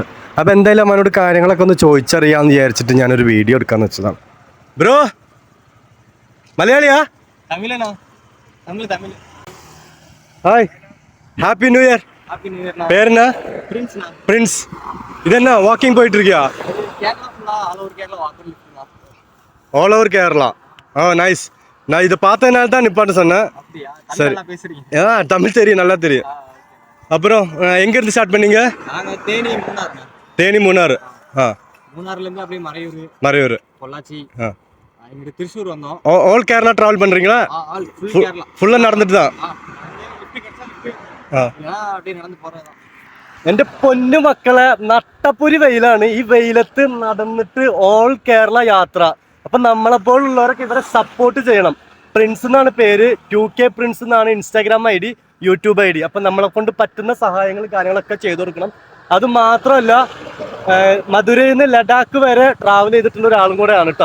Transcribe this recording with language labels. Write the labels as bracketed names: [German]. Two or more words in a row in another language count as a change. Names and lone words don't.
[Malayalam] അപ്പോൾ എന്തായാലും അവനോട് കാര്യങ്ങളൊക്കെ ഒന്ന് ചോദിച്ചറിയാമെന്ന് വിചാരിച്ചിട്ട് ഞാനൊരു വീഡിയോ എടുക്കാന്ന് വെച്ചതാണ്. ബ്രോ, മലയാളിയാ? ഹായ്, [English] Happy New Year. [Malayalam] പേരെന്നാ? പ്രിൻസ്. ഇതെന്നാ വാക്കിംഗ് പോയിട്ട് இருக்கியா? [English] All over Kerala. Nice. [Tamil] நான் இதை பார்த்ததுனால தான் நிப்பாட்ட சொன்னேன். சரி, தமிழ் தெரியும், நல்லா தெரியும். அப்புறம் எங்கேருந்து ஸ்டார்ட் பண்ணீங்க? தேனி மூணாறு. மூணாறுலேருந்து அப்படியே மறையூர், பொள்ளாச்சி, இங்கே திருச்சூர் வந்தோம். [English] All Kerala travel [Tamil] பண்ணுறீங்களா? ஃபுல்லாக நடந்துட்டு தான். அப்படியே நடந்து போகிறதா. [Malayalam] എൻ്റെ പൊന്നു മക്കളെ, നട്ടപ്പൊരി വെയിലാണ്. ഈ വെയിലത്ത് നടന്നിട്ട് ഓൾ കേരള യാത്ര. അപ്പം നമ്മളെപ്പോലുള്ളവരൊക്കെ ഇവരെ സപ്പോർട്ട് ചെയ്യണം. പ്രിൻസ് എന്നാണ് പേര്, 2K പ്രിൻസ് എന്നാണ് ഇൻസ്റ്റാഗ്രാം ID, യൂട്യൂബ് ID. അപ്പം നമ്മളെ കൊണ്ട് പറ്റുന്ന സഹായങ്ങൾ കാര്യങ്ങളൊക്കെ ചെയ്തു കൊടുക്കണം. അത് മാത്രമല്ല, മധുരയിൽ നിന്ന് ലഡാക്ക് വരെ ട്രാവൽ ചെയ്തിട്ടുള്ള ഒരാളും കൂടെയാണ് കേട്ടോ.